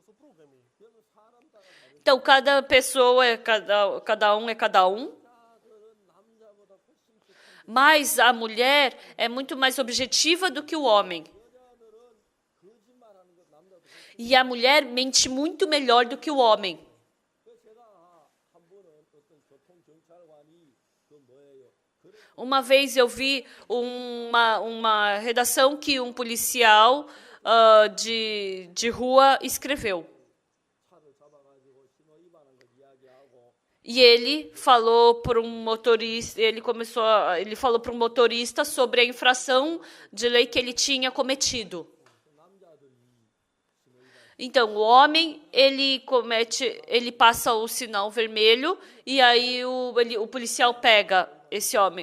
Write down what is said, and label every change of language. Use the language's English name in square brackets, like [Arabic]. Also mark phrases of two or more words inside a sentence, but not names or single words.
[Portuguese] Então, cada pessoa cada um é cada um. Mas a mulher é muito mais objetiva do que o homem. E a mulher mente muito melhor do que o homem. [Korean] 제가 한 번은 어떤 교통경찰관이 그 뭐예요? 그런 [Portuguese] Uma vez eu vi uma redação que um policial de rua escreveu. [Korean] 차를 잡아가지고 신호 위반한 걸 이야기하고 [Portuguese] E ele falou para um motorista, ele falou para um motorista sobre a infração de lei que ele tinha cometido. Então, o homem, ele passa o sinal vermelho e aí o policial pega esse homem.